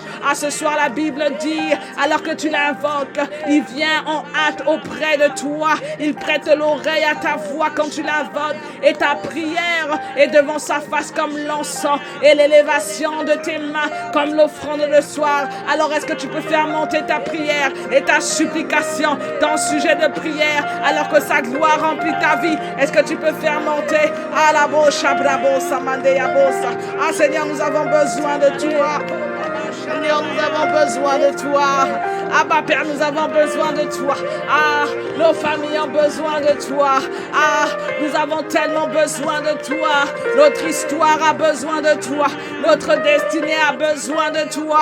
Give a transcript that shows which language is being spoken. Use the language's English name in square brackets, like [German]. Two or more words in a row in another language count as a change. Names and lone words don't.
[French] Ah, ce soir la Bible dit, alors que tu l'invoques, il vient en hâte auprès de toi, il prête l'oreille à ta voix quand tu l'invoques, et ta prière est devant sa face comme l'encens et l'élévation de tes mains comme l'offrande le soir. Alors est-ce que tu peux faire monter ta prière et ta supplication, ton sujet de prière, alors que sa gloire remplit ta vie? Est-ce que tu peux faire monter à la bocha brabo samandea bosa? Ah Seigneur, nous avons besoin de toi. Seigneur, nous avons besoin de toi. Ah, ma Père, nous avons besoin de toi. Ah, nos familles ont besoin de toi. Ah, nous avons tellement besoin de toi. Notre histoire a besoin de toi. Notre destinée a besoin de toi.